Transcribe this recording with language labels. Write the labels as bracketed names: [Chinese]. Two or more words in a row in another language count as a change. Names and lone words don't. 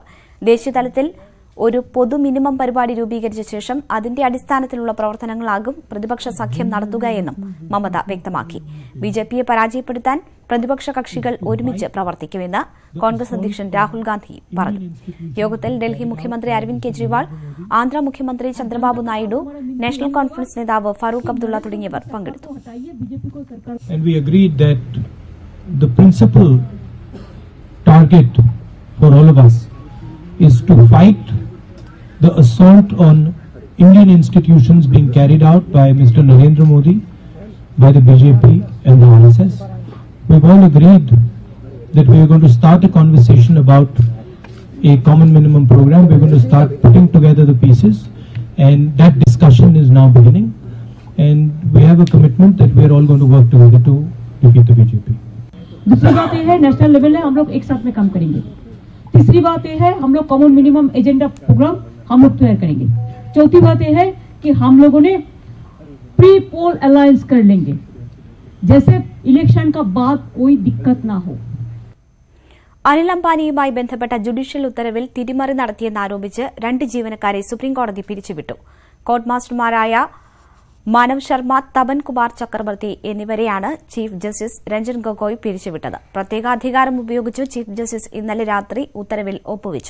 [Malayalam] ദേശീയതലത്തിൽ ഒരു പൊതു മിനിമം പരിപാടി രൂപീകരിച്ച ശേഷം അതിന്റെ അടിസ്ഥാനത്തിലുള്ള പ്രവർത്തനങ്ങളാകും പ്രതിപക്ഷ സഖ്യം നടത്തുകയെന്നും മമത വ്യക്തമാക്കി. BJPയെ പരാജയപ്പെടുത്താൻ പ്രതിപക്ഷ കക്ഷികൾ ഒരുമിച്ച് പ്രവർത്തിക്കുമെന്ന് കോൺഗ്രസ് അധ്യക്ഷൻ രാഹുൽ ഗാന്ധി പറഞ്ഞു. യോഗത്തിൽ ഡൽഹി മുഖ്യമന്ത്രി അരവിന്ദ് കെജ്രിവാൾ, ആന്ധ്ര മുഖ്യമന്ത്രി ചന്ദ്രബാബു നായിഡു, നാഷണൽ കോൺഫറൻസ് നേതാവ് ഫറൂഖ് അബ്ദുള്ള തുടങ്ങിയവർ പങ്കെടുത്തു. [English] The assault on Indian institutions being carried out by Mr. Narendra Modi, by the BJP and the RSS. We've all agreed that we are going to start a conversation about a common minimum program. We're going to start putting together the pieces, and that discussion is now beginning. And we have a commitment that we are all going to work together to defeat the BJP. [Hindi] दूसरी बात यह है, [English] national level [Hindi] में हम लोग एक साथ में काम करेंगे. तीसरी बात यह है, हम लोग [English] common minimum agenda program [Hindi] हम लोग तैयार करेंगे. चौथी बात यह है कि हम लोगों ने [English] pre poll alliance [Hindi] कर लेंगे, जैसे इलेक्शन का बाद कोई दिक्कत ना हो. [Malayalam] അനിൽ അംബാനിയുമായി ബന്ധപ്പെട്ട ജുഡീഷ്യൽ ഉത്തരവിൽ തിരിമറി നടത്തിയെന്നാരോപിച്ച് 2 ജീവനക്കാരെ സുപ്രീംകോടതി പിരിച്ചുവിട്ടു. കോർട്ട് മാസ്റ്റർമാരായ മാനവ് ശർമ്മ, തപൻ കുമാർ ചക്രവർത്തി എന്നിവരെയാണ് ചീഫ് ജസ്റ്റിസ് രഞ്ജൻ ഗൊഗോയ് പിരിച്ചുവിട്ടത്. പ്രത്യേക അധികാരം ഉപയോഗിച്ച് ചീഫ് ജസ്റ്റിസ് ഇന്നലെ രാത്രി ഉത്തരവിൽ ഒപ്പുവച്ചു.